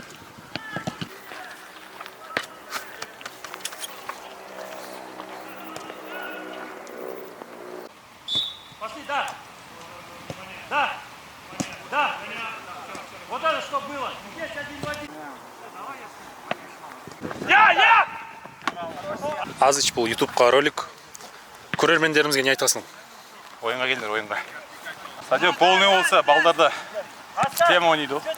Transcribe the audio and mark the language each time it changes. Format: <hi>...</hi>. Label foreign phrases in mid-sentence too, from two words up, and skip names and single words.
<ru>Пошли, да. Да. Да. Вот это что было. Здесь один в один. Я!</ru> <kk>Азыч бұл ютубқа ролик. Көрермендерімізге не айтасың? Ойынға келдер, ойынға.</kk> <ru>Стадион полный</ru> <kk>болса, балдарда тема ойнайды ғой.</kk>